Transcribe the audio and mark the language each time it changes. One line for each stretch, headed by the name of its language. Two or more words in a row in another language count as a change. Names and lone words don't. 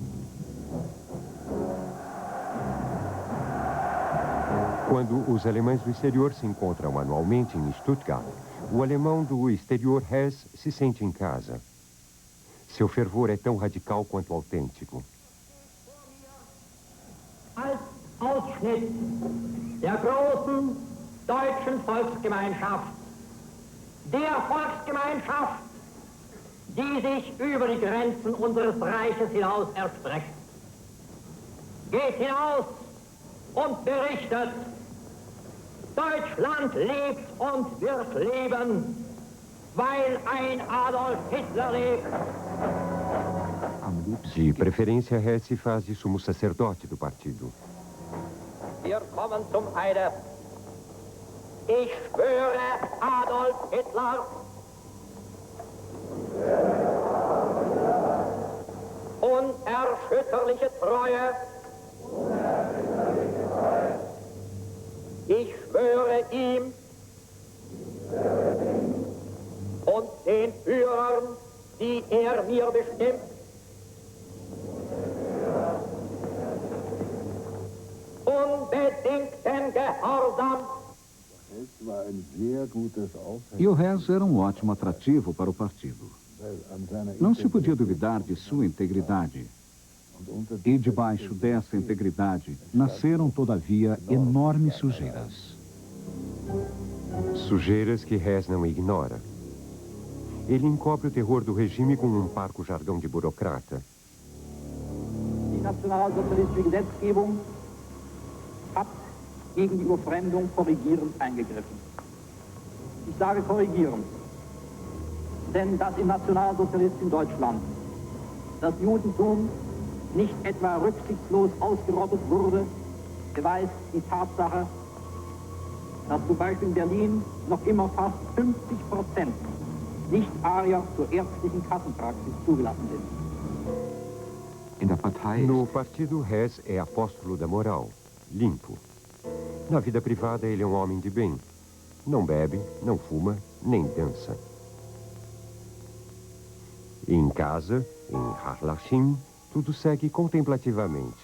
Portuguese: Quando os alemães do exterior se encontram anualmente em Stuttgart, o alemão do exterior Hess se sente em casa. Seu fervor é tão radical quanto autêntico.
German: Als Ausschnitt der großen deutschen Volksgemeinschaft, der Volksgemeinschaft, die sich über die Grenzen unseres Reiches hinaus erstreckt. Geht hinaus und berichtet, Deutschland lebt und wird leben, weil ein Adolf Hitler lebt.
Portuguese: De preferência, Hess se faz de sumo sacerdote do partido.
German: Wir kommen zum Eide. Ich schwöre Adolf Hitler. Unerschütterliche Treue. Ich schwöre ihm und den Führern, die mir bestimmt, unbedingten Gehorsam.
Portuguese: E o Hess era um ótimo atrativo para o partido. Não se podia duvidar de sua integridade. E debaixo dessa integridade nasceram, todavia, enormes sujeiras. Sujeiras que Hess não ignora. Ele encobre o terror do regime com um parco jargão de burocrata.
German: Die nationalsozialistische Gesetzgebung hat gegen die Überfremdung korrigierend eingegriffen. Ich sage korrigierend, denn dass im nationalsozialistischen Deutschland das Judentum nicht etwa rücksichtslos ausgerottet wurde, beweist die Tatsache, dass zum Beispiel in Berlin noch immer fast 50% Nicht-Arier zur ärztlichen Kassenpraxis zugelassen sind.
Portuguese: No partido, Hess é apóstolo da moral, limpo. Na vida privada, ele é um homem de bem. Não bebe, não fuma, nem dança. Em casa, em Harlachim, tudo segue contemplativamente.